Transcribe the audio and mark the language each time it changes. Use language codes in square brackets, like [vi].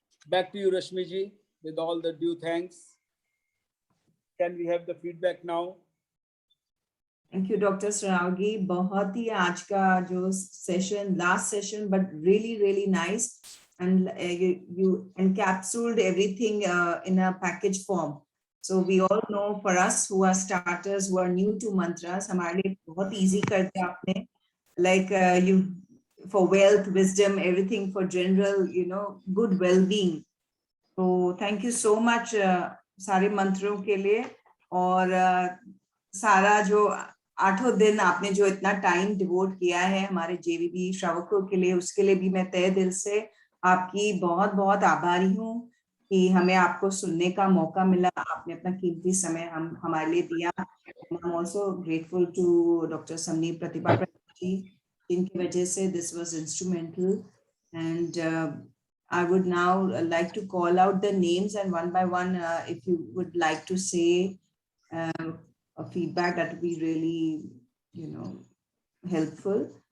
[en] Back to you, Rashmi ji, with all the due thanks. Can we have the feedback now? Thank you doctor Sarawgi. [hi] बहुत ही आज का जो [en] Session, last session, but really nice, and you encapsulated everything in a package form. So we all know, for us who are starters, who are new to mantras, [hi] हमारे लिए बहुत easy कर दिया आपने, [en] like you, for wealth, wisdom, everything, for general, good well-being. So thank you so much [hi] सारे मंत्रों के लिए, और सारा जो 8 दिन आपने जो इतना टाइम डिवोट किया है हमारे जेवीबी श्रावकों के लिए, उसके लिए भी मैं तहे दिल से आपकी बहुत बहुत आभारी हूँ कि हमें आपको सुनने का मौका मिला। आपने अपना कीमती समय हमारे लिए दिया। [en] I'm also grateful to Dr. Samneep Pratibha ji, [hi] जिनकी वजह से [en] this was instrumental. And I would now like to call out the names, and one by one, if you would like to say a feedback, that would be really, helpful.